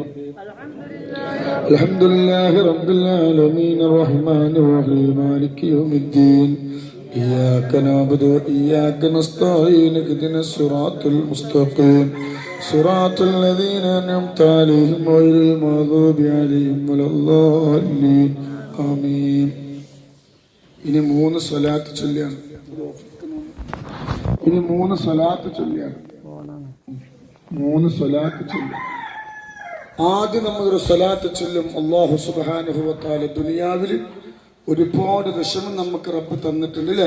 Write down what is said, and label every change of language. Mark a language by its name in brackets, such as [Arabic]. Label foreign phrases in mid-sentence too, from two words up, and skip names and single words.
[Arabic] الحمد لله رب العالمين الرحمن الرحيم مالك يوم الدين. إياك نعبد وإياك نستعين اهدنا الصراط المستقيم صراط الذين أنعمت عليهم غير المغضوب عليهم ولا الضالين آمين. [Malayalam] ഇനി 3 സ്വലാത്ത് ചൊല്ലിയാണ്. ഇനി 3 സ്വലാത്ത് ചൊല്ലിയാണ്. 3 സ്വലാത്ത് ചൊല്ലും. ആദ്യം നമ്മളൊരു സ്വലാത്ത് ചൊല്ലും. അല്ലാഹു [Arabic] سبحانه وتعالى [Malayalam] ദുനിയാവിൽ ഒരുപാട് വിഷമം നമുക്ക് റബ്ബ് തന്നിട്ടുണ്ട് അല്ലേ?